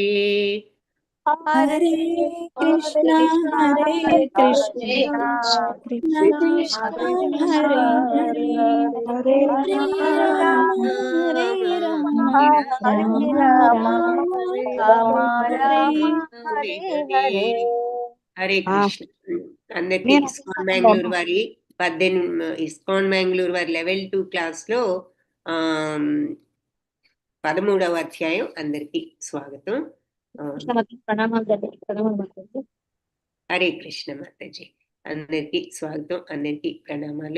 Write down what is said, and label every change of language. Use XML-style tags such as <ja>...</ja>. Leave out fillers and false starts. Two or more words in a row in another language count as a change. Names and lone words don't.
<sa>हरे कृष्णा कृष्णा कृष्ण हरे हरे, हरे राम राम हरे हरे</sa> <te>హరే కృష్ణ. అందరికి ఇస్కాన్ బెంగళూరు వారి 11 క్లాస్ లో 13వ అధ్యాయం అందరికి స్వాగతం. హరే కృష్ణ మాతాజీ, అందరికి స్వాగతం, అందరికి ప్రణామాలు.</te>